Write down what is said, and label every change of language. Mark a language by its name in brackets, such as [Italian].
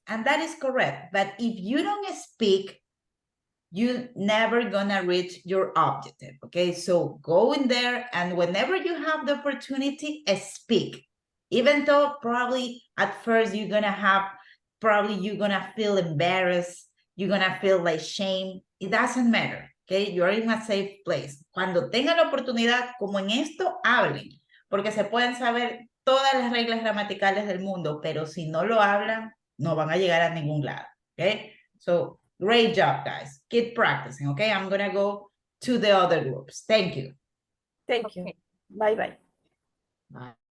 [English] And that is correct. But if you don't speak, you're never gonna reach your objective, okay? So go in there and whenever you have the opportunity, speak. Even though probably at first you're gonna feel embarrassed, you're gonna feel like shame, it doesn't matter, okay? You're in a safe place. [Spanish] Cuando tengan la oportunidad, como en esto, hablen, porque se pueden saber todas las reglas gramaticales del mundo, pero si no lo hablan, no van a llegar a ningún lado, okay? [English] So, great job, guys. Keep practicing, okay? I'm gonna go to the other groups. Thank you. Thank you. Bye-bye. Bye.